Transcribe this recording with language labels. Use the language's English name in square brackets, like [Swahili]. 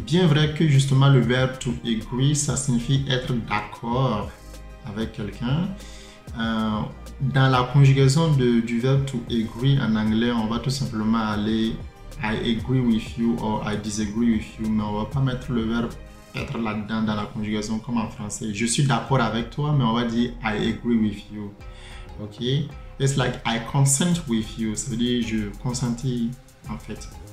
[French] Bien vrai que justement le verbe to agree, ça signifie être d'accord avec quelqu'un. Dans la conjugaison du verbe to agree en anglais, on va tout simplement aller [English] I agree with you [French] or I disagree with you, mais on va pas mettre le verbe être là-dedans dans la conjugaison comme en français. Je suis d'accord avec toi, mais on va dire [English] I agree with you. [French] Ok? [English] It's like I consent with you. [French] Ça veut dire je consentis en fait.